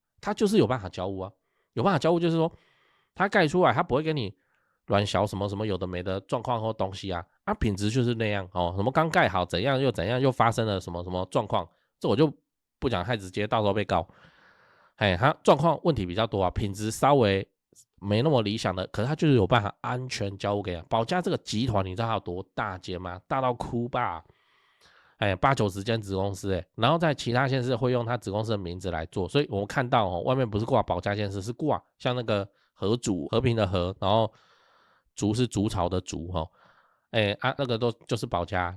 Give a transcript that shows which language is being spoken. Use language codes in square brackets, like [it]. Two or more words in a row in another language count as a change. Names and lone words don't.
[zh] 他就是有辦法交屋啊，有辦法交屋就是說，他蓋出來他不會給你亂小什麼什麼有的沒的狀況或東西啊，品質就是那樣什麼剛蓋好怎樣又發生了什麼什麼狀況，這我就不講太直接，到時候被告。他狀況問題比較多啊，品質稍微沒那麼理想的，可是他就是有辦法安全交屋給他。保家這個集團你知道它有多大間嗎？大到哭吧。8、90間子公司然後在其他縣市會用他子公司的名字來做，所以我們看到外面不是掛保家縣市，是掛像那個和主和平的和，然後竹是竹草的竹那個都就是保家。